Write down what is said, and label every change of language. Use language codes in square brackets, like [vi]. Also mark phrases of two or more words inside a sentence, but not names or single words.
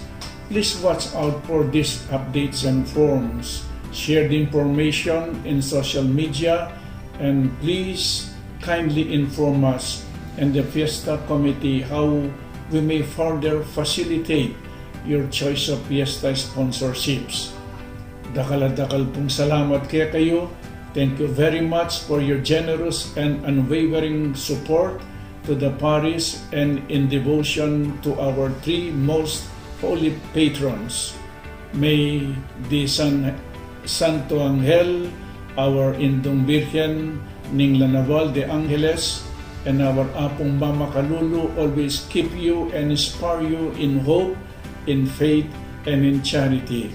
[en] Please watch out for these updates and forms. Share the information in social media, and please kindly inform us and the Fiesta Committee how we may further facilitate your choice of Fiesta sponsorships. [pam] Dakal pong salamat kaya kayo. [en] Thank you very much for your generous and unwavering support to the parish and in devotion to our three most holy patrons. May the Santo Angel, our Indong Virgen, Ning Lanaval de Angeles, and our Apong Mama Kalulu always keep you and inspire you in hope, in faith, and in charity.